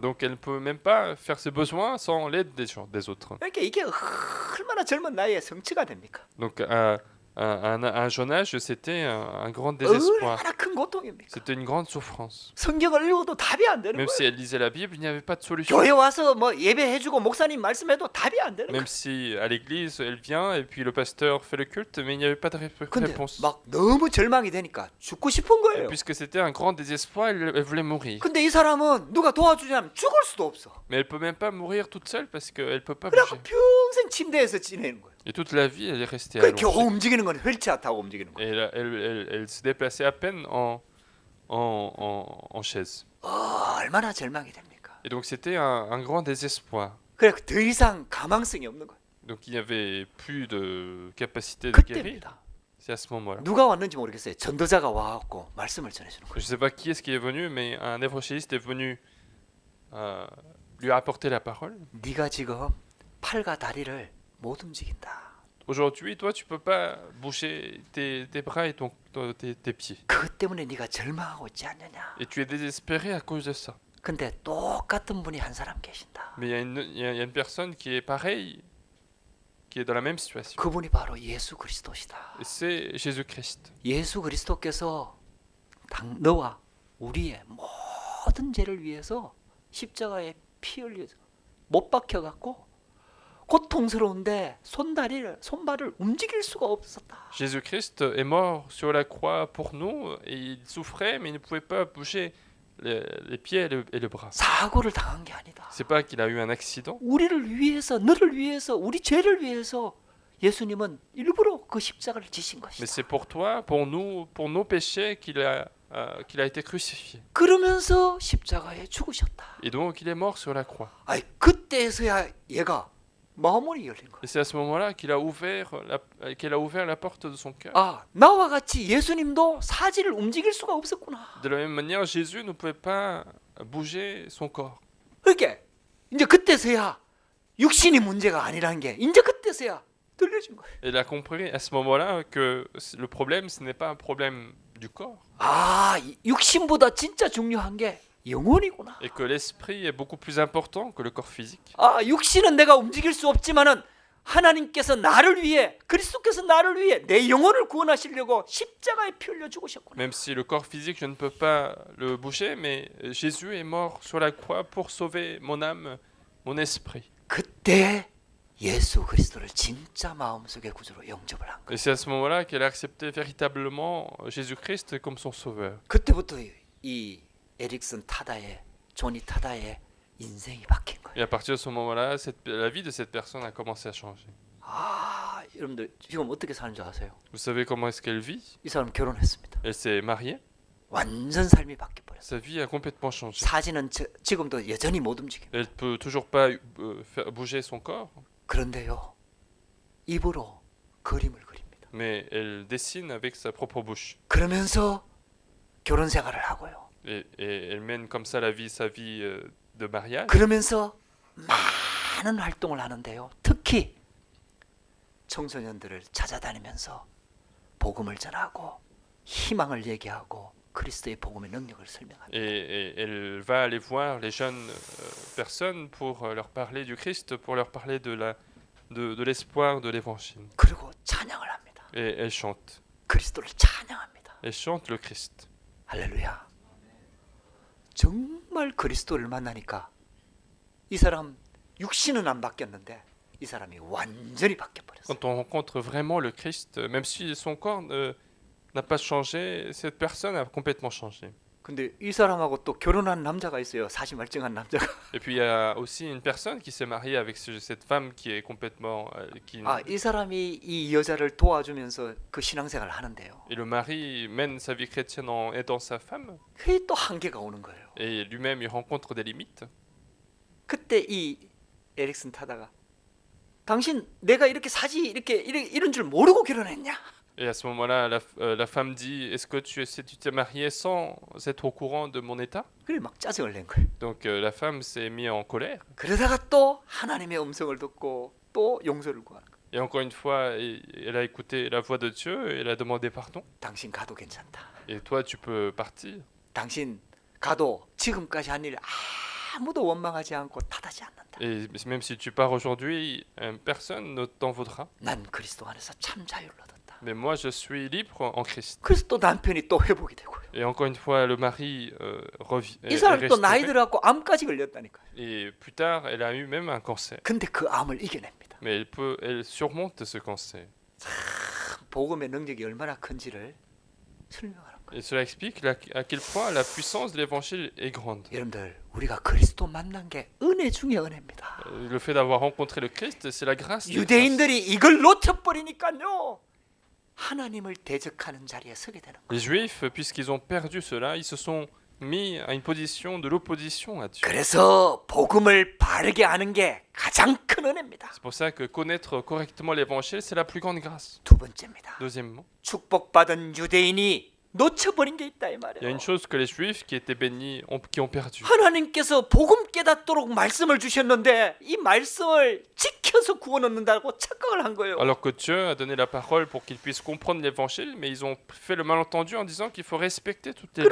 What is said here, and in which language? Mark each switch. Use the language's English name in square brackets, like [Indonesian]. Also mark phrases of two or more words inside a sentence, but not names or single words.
[French] Donc elle ne peut même pas faire ses besoins sans l'aide des autres. [Korean] 그러니까 이게 얼마나 젊은 나이에 성취가 됩니까? [French] Donc à un jeune âge, c'était un grand désespoir. [Korean] 얼마나 큰 고통입니까? [French] C'était une grande souffrance. [Korean] 성경을 읽어도 답이 안 되는 [French] Même [Korean] 거예요. [French] si elle lisait la Bible, il n'y avait pas de solution. [Korean] 교회 와서 뭐 예배해주고 목사님 말씀해도 답이 안 되는 거예요. [French] Même si à l'église, elle vient et puis le pasteur fait le culte, mais il n'y avait pas de [Korean] 근데 [French] réponse. [Korean] 막 너무 절망이 되니까 죽고 싶은 [French] Et [Korean] 거예요. [French] puisque c'était un grand désespoir, elle voulait mourir. [Korean] 근데 이 사람은 누가 도와주냐면 죽을 수도 없어. [French] Mais elle peut même pas mourir toute seule parce qu'elle peut pas [Korean] 그래갖고 [French] bouger. [Korean] 평생 침대에서 지내는 거예요. [French] Et toute la vie, elle est restée [Korean] 그 겨우 [French] allongée. [Korean] 움직이는 건 휠체어 타고 움직이는 [French] Et [Korean] 거예요. [French] elle se déplaçait à peine en chaise. [Korean] 얼마나 절망이 됩니까? [French] Et donc c'était un grand désespoir. [Korean] 그래 더 이상 가망성이 없는 거예요. [French] Donc il n'y avait plus de capacité de guérir. [Korean] 그때입니다. [French] C'est à ce moment-là. [Korean] 누가 왔는지 모르겠어요. 전도자가 와갖고 말씀을 전해주는 거예요. [French] Je ne sais pas qui est-ce qui est venu, mais un évangéliste est venu lui apporter la parole. [Korean] 네가 지금 팔과 다리를 못 움직인다. [French] Aujourd'hui, toi, tu peux pas bouger tes bras et tes pieds. [Korean] 그것 때문에 네가 절망하고 있지 않느냐. [French] Et tu es désespéré à cause de ça. [Korean] 근데 똑같은 분이 한 사람 계신다. [French] Mais il y a une personne qui est pareille, qui est dans la même situation. [Korean] 그분이 바로 예수 그리스도시다. [French] Et c'est Jésus-Christ. [Korean] 예수 그리스도께서 너와 우리의 모든 죄를 위해서 십자가에 피 흘려서 못 박혀 갖고 고통스러운데 손발을 움직일 수가 없었다. [French] Jésus-Christ est mort sur la croix pour nous et il souffrait, mais il ne pouvait pas bouger les pieds et le bras. [Korean] 사고를 당한 게 아니다. [French] C'est pas qu'il a eu un accident, [Korean] 우리를 위해서, 너를 위해서, 우리 죄를 위해서 예수님은 일부러 그 십자가를 지신 [French] mais [Korean] 것이다. [French] c'est pour toi, pour nos péchés qu'il a été crucifié. [Korean] 그러면서 십자가에 죽으셨다. [French] Et donc il est mort sur la croix. [Korean] 아이 그때서야 얘가 마음문이 열린 거야. [French] Et c'est à ce moment-là qu'il a ouvert la porte de son cœur. [Korean] 아, 나와 같이 예수님도 사지를 움직일 수가 없었구나. [French] De la même manière, Jésus ne pouvait pas bouger son corps. [Korean] 그러니까 이제 그때서야 육신이 문제가 아니라는 게 이제 그때서야 들려진 거예요. [French] Et il a compris à ce moment-là que le problème, ce n'est pas un problème du corps. [Korean] 아, 육신보다 진짜 중요한 게 영혼이구나. [French] Et que l'esprit est beaucoup plus important que le corps physique. [Korean] 아, 육신은 내가 움직일 수 없지만은 하나님께서 나를 위해 그리스도께서 나를 위해 내 영혼을 구원하시려고 십자가에 피 흘려 죽으셨구나. [French] Même si le corps physique, je ne peux pas le bouger, mais Jésus est mort sur la croix pour sauver mon âme, mon esprit. [Korean] 그때 예수 그리스도를 진짜 마음속의 구주로 영접을 한 거예요. [French] Et c'est à ce moment-là qu'elle a accepté véritablement Jésus-Christ comme son sauveur. [Korean] 그때부터 이 에릭슨 타다의 조니 타다의 인생이 바뀐 거예요. [French] Et à partir de ce moment-là, la vie de cette personne a commencé à changer. [Korean] 아, 여러분들 지금 어떻게 사는 줄 아세요? [French] Vous savez comment est-ce qu'elle vit? [Korean] 이 사람 결혼했습니다. [French] Elle s'est mariée. [Korean] 완전 삶이 바뀌어 버렸어요. [French] Sa vie a complètement changé. [Korean] 사진은 지금도 여전히 못 움직여요. [French] Elle peut toujours pas faire bouger son corps, [Korean] 그런데요, 입으로 그림을 그립니다. [French] mais elle dessine avec sa propre bouche. [Korean] 그러면서 결혼 생활을 하고요. [French] Et elle mène comme ça sa vie de mariage. [Korean] 그러면서 많은 활동을 하는데요. 특히 청소년들을 찾아다니면서 복음을 전하고 희망을 얘기하고 그리스도의 복음의 능력을 설명합니다. [French] Et elle va aller voir les jeunes personnes pour leur parler du Christ, pour leur parler de l'espoir de l'évangile. [Korean] 그리고 찬양을 합니다. [French] Et elle chante. [Korean] 그리스도를 찬양합니다. [French] et chantent le Christ. [Korean] 할렐루야. 정말 그리스도를 만나니까 이 사람 육신은 안 바뀌었는데 이 사람이 완전히 바뀌어 버렸어요. [French] Quand on rencontre vraiment le Christ, même si son corps n'a pas changé, cette personne a complètement changé. [Korean] 근데 이 사람하고 또 결혼한 남자가 있어요. 사지 말증한 남자가. [French] Et puis il y a aussi une personne qui s'est mariée avec cette femme qui est complètement... [Korean] 이 사람이 이 여자를 도와주면서 그 신앙생활을 하는데요. [French] Et le mari mène sa vie chrétienne en aidant sa femme. [Korean] 그게 또 한계가 오는 거예요. [French] Et lui-même, il rencontre des limites. [Korean] 그때 이 에릭슨 타다가 당신 내가 이렇게 사지 이런 줄 모르고 결혼했냐? [French] Et à ce moment-là, la femme dit, est-ce que tu t'es marié sans être au courant de mon état? [Korean] 그래 막 짜증을 낸 거예요. [French] Donc la femme s'est mise en colère. [Korean] 그러다가 또 하나님의 음성을 듣고 또 용서를 구하는 거예요. [French] Et encore une fois, elle a écouté la voix de Dieu et elle a demandé pardon. [Korean] 당신 가도 괜찮다. [French] Et toi, tu peux partir. [Korean] 당신 가도 지금까지 한 일 아무도 원망하지 않고 탓하지 않는다. [French] Et même si tu pars aujourd'hui, personne ne t'en voudra. [Korean] 난 그리스도 안에서 참 자유를 얻었다. [French] Mais moi, je suis libre en Christ. [Korean] 그래서 또 남편이 또 회복이 되고요. [French] Et encore une fois, le mari [Korean] 이 사람 또 [French] restauré. [Korean] 나이 들어갖고 암까지 걸렸다니까. [French] Et plus tard, elle a eu même un cancer. [Korean] 근데 그 암을 이겨냅니다. [French] Mais elle surmonte ce cancer. [Korean] 복음의 능력이 얼마나 큰지를 설명하는 거예요. [French] Et cela explique à quel point la puissance de l'évangile est grande. [Korean] 여러분들 우리가 그리스도 만난 게 은혜 중에 은혜입니다. [French] Le fait d'avoir rencontré le Christ, c'est la grâce de grâce. [Korean] 유대인들이 이걸 놓쳐버리니까요. 하나님을 대적하는 자리에 서게 되는 거예요. [French] Les Juifs, puisqu'ils ont perdu cela, ils se sont mis à une position de l'opposition à Dieu. [Korean] 그래서 복음을 바르게 아는 게 가장 큰 은혜입니다. [French] C'est pour ça que connaître correctement l'évangile, c'est la plus grande grâce. [Korean] 두 번째입니다. [French] Deuxièmement, [Korean] 축복받은 유대인이 놓쳐버린 게 있다 이 [French] il y a [Korean] 말이에요. [French] une chose que les Juifs qui étaient bénis, qui ont perdu. [Korean] 하나님께서 복음 깨닫도록 말씀을 주셨는데 이 말씀을 지켜서 구원 얻는다고 착각을 한 거예요. [French] Alors que Dieu a donné la parole pour qu'ils puissent comprendre l'évangile, mais ils ont fait le malentendu en disant qu'il faut respecter toutes les lois.